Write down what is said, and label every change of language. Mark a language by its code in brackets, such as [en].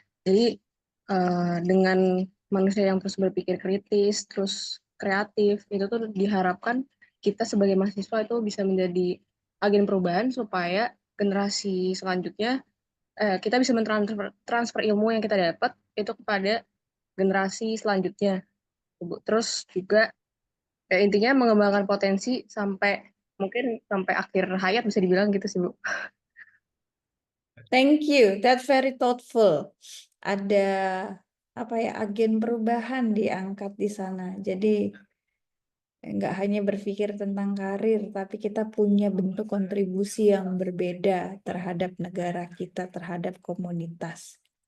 [id] Jadi dengan manusia yang terus berpikir kritis, terus kreatif, itu tuh diharapkan kita sebagai mahasiswa itu bisa menjadi agen perubahan supaya generasi selanjutnya kita bisa transfer ilmu yang kita dapat itu kepada generasi selanjutnya, Bu. Terus juga intinya mengembangkan potensi mungkin sampai akhir hayat bisa dibilang gitu sih Bu. [en] Thank you, that's very thoughtful. [id] Ada apa ya, agen perubahan diangkat di sana. Jadi nggak hanya berpikir tentang karir, tapi kita punya bentuk kontribusi yang berbeda terhadap negara kita, terhadap komunitas.